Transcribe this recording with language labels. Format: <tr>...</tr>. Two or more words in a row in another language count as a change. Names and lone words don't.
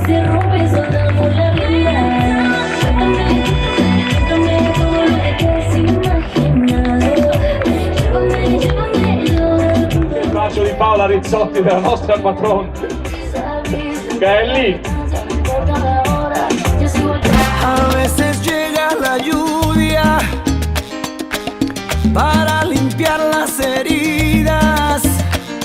<it>Il bacio di Paola Rizzotti, della nostra patrona, che è lì.</it> <es>A veces llega la lluvia para limpiar las heridas</es>